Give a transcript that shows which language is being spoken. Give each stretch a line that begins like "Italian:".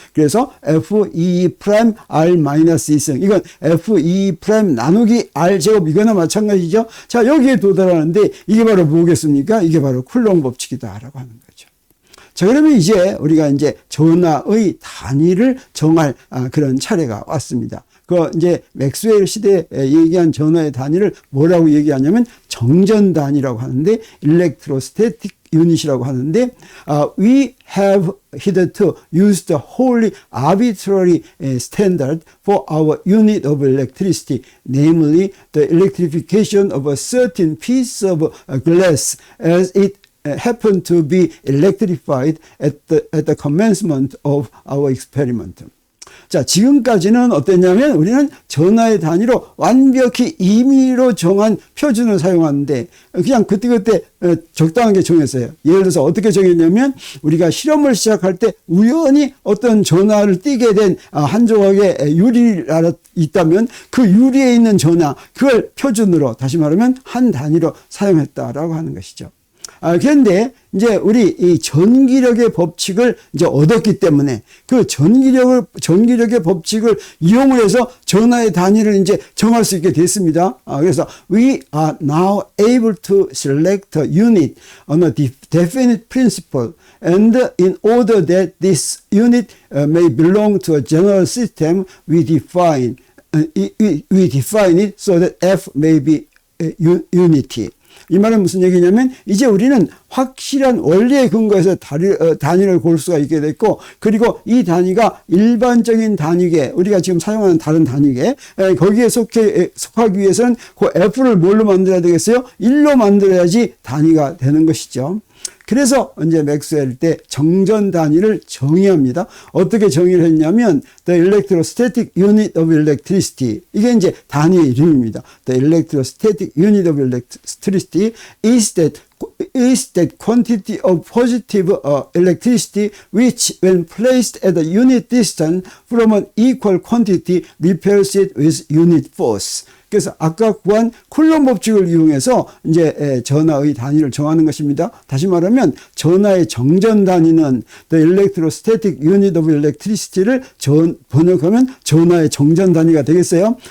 Korean: 그래서 F2' R-2승. 이건 F2' 나누기 R 제곱 이거나 마찬가지죠. 자, 여기에 도달하는데 이게 바로 뭐겠습니까? 이게 바로 쿨롱 법칙이다라고 하는 거죠. 자, 그러면 이제 우리가 이제 전하의 단위를 정할 그런 차례가 왔습니다. 그 이제 맥스웰 시대에 얘기한 전하의 단위를 뭐라고 얘기하냐면 정전 단위라고 하는데 electrostatic unit이라고 하는데
English: we have hitherto used the wholly arbitrary standard for our unit of electricity, namely the electrification of a certain piece of glass as it happened to be electrified at the commencement of our experiment.
Korean: 자, 지금까지는 어땠냐면 우리는 전하의 단위로 완벽히 임의로 정한 표준을 사용하는데 그냥 그때그때 적당하게 정했어요. 예를 들어서 어떻게 정했냐면 우리가 실험을 시작할 때 우연히 어떤 전하를 띠게 된 한 조각의 유리가 있다면 그 유리에 있는 전하, 그걸 표준으로 다시 말하면 한 단위로 사용했다라고 하는 것이죠. 그런데 이제 우리 이 전기력의 법칙을 이제 얻었기 때문에 그 전기력의 법칙을 이용을 해서 전하의 단위를 이제 정할 수 있게 됐습니다. 그래서
English: we are now able to select a unit on a definite principle, and in order that this unit may belong to a general system, we define it so that F may be unity.
Korean: 이 말은 무슨 얘기냐면 이제 우리는 확실한 원리에 근거해서 단위를 고를 수가 있게 됐고, 그리고 이 단위가 일반적인 단위계, 우리가 지금 사용하는 다른 단위계, 거기에 속하기 위해서는 그 F를 뭘로 만들어야 되겠어요? 1로 만들어야지 단위가 되는 것이죠. 그래서 이제 맥스웰 때 정전 단위를 정의합니다. 어떻게 정의를 했냐면
English: the electrostatic unit of electricity,
Korean: 이게 이제 단위의 이름입니다.
English: The electrostatic unit of electricity is that quantity of positive electricity which, when placed at a unit distance from an equal quantity, repels it with unit force.
Korean: 그래서 아까 구한 쿨롬 법칙을 이용해서 이제 전하의 단위를 정하는 것입니다. 다시 말하면 전하의 정전 단위는
English: the electrostatic unit of electricity를
Korean: 번역하면 전하의 정전 단위가 되겠어요.